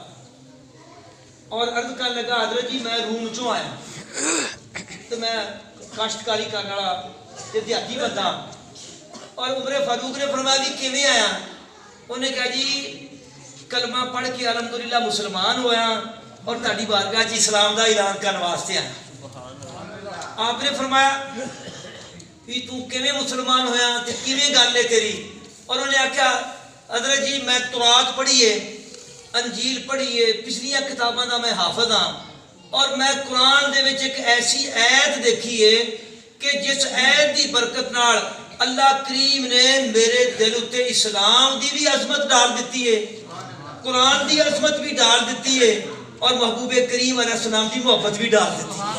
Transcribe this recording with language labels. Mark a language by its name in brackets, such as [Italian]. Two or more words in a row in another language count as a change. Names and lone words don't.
[Punjabi] اور عرض کرنے لگا حضرت جی میں روم چوں آیا تو میں کاشتکاری کرنے والا دیہاتی بندہ اور عمر فاروق نے فرمایا کہ کیویں آیا انہیں کہا جی کلمہ پڑھ کے الحمدللہ مسلمان ہویا اور تہاڈی بارگاہ چ اسلام دا اعلان کرنے واسطے آیا آپ نے فرمایا کہ تو کیویں مسلمان ہویا تے کیویں گل ہے تیری اور انہیں آکھیا حضرت جی میں تورات پڑھی ہے انجیل پڑھی ہے پچھلیاں کتاباں دا میں حافظ ہاں اور میں قرآن دے وچ ایک ایسی آیت دیکھی ہے کہ جس آیت دی برکت نال اللہ کریم نے میرے دل اتے اسلام دی بھی عظمت ڈال دیتی ہے قرآن دی عظمت بھی ڈال دیتی ہے اور محبوب کریم علیہ السلام دی محبت بھی ڈال دیتی ہے